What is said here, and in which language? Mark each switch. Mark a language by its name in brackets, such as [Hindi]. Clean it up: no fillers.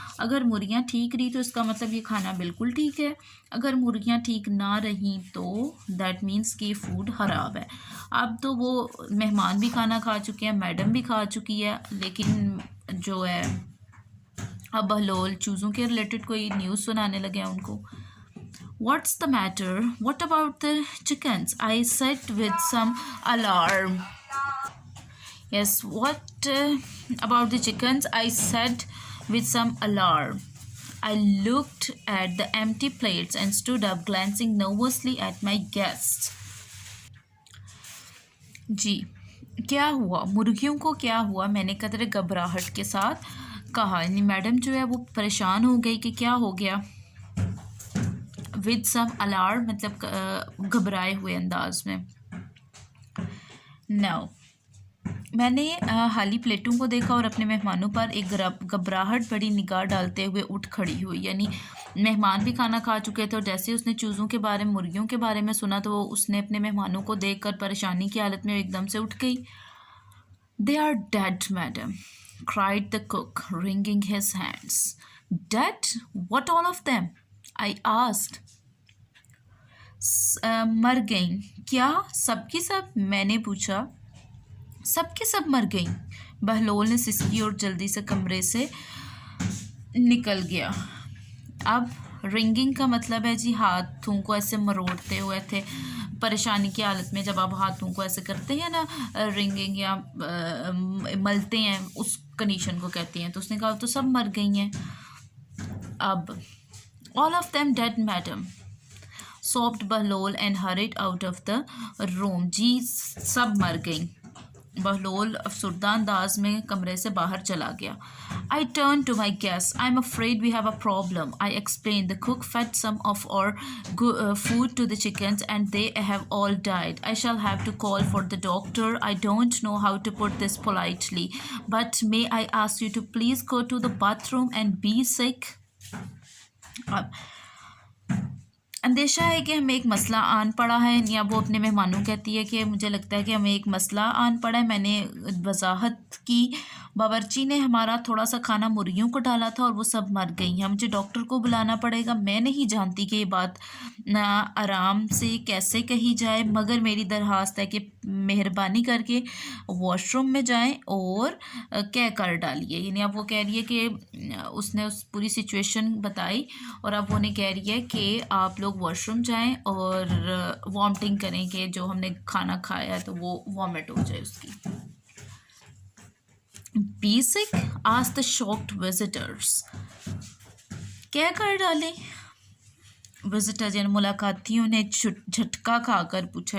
[Hindi] अगर मुर्गियाँ ठीक रही तो इसका मतलब ये खाना बिल्कुल ठीक है. अगर मुर्गियाँ ठीक ना रहीं तो दैट मीन्स कि फूड ख़राब है. अब तो वो मेहमान भी खाना खा चुके हैं, मैडम भी खा चुकी है, लेकिन जो है अब बहलोल चूज़ों के रिलेटेड कोई न्यूज़ सुनाने लगे हैं उनको. [English] What's the matter? What about the chickens? I said with some alarm. Yes, what about the chickens? I said with some alarm. I looked at the empty plates and stood up, glancing nervously at my guests. [Hindi] जी, क्या हुआ? मुर्गियों को क्या हुआ? मैंने कदरे घबराहट के साथ कहा. यानी मैडम जो है वो परेशान हो गई कि क्या हो गया. [English] with some alarm [Hindi] मतलब घबराए हुए अंदाज में. नाउ मैंने खाली प्लेटों को देखा और अपने मेहमानों पर एक घबराहट बड़ी निगाह डालते हुए उठ खड़ी हुई. यानी मेहमान भी खाना खा चुके थे और जैसे उसने चूज़ों के बारे में, मुर्गियों के बारे में सुना तो उसने अपने मेहमानों को देखकर परेशानी की हालत में एकदम से उठ गई. [English] They are dead madam, cried the cook, wringing his hands. Dead? What, all of them? I asked. [Hindi] मर गईं. क्या सबकी सब? मैंने पूछा. सबकी सब मर गईं. बहलोल ने सिसकी और जल्दी से कमरे से निकल गया. अब रिंगिंग का मतलब है जी हाथों को ऐसे मरोड़ते हुए थे परेशानी की हालत में. जब आप हाथों को ऐसे करते हैं ना, रिंगिंग या मलते हैं, उस कंडीशन को कहती हैं. तो उसने कहा तो सब मर गई हैं. [English] अब all of them dead madam, sobbed Bahlol and hurried out of the room. [Hindi] जी, सब मर गई. बहलोल अफसरदा अंदाज में कमरे से बाहर चला गया. [English] I turned to my guests. I'm afraid we have a problem, I explained. The cook fed some of our food to the chickens and they have all died. I shall have to call for the doctor. I don't know how to put this politely, but may I ask you to please go to the bathroom and be sick? [Hindi] अंदेशा है कि हमें एक मसला आन पड़ा है. या वो अपने मेहमानों कहती है कि मुझे लगता है कि हमें एक मसला आन पड़ा है. मैंने वजाहत की. बावर्ची ने हमारा थोड़ा सा खाना मुर्गियों को डाला था और वो सब मर गई हैं. मुझे डॉक्टर को बुलाना पड़ेगा. मैं नहीं जानती कि ये बात ना आराम से कैसे कही जाए, मगर मेरी दरख्वास्त है कि मेहरबानी करके वॉशरूम में जाएं और कह कर डालिए. यानी अब वो कह रही है कि उसने उस पूरी सिचुएशन बताई और अब वो ने कह रही है कि आप लोग वॉशरूम जाएं और वॉमिटिंग करें कि जो हमने खाना खाया है तो वो वॉमिट हो जाए उसकी. [English] Be sick? asked the shocked visitors. [Hindi] क्या कर डालें? विजिटर यानी मुलाकातियों ने झटका खाकर पूछा.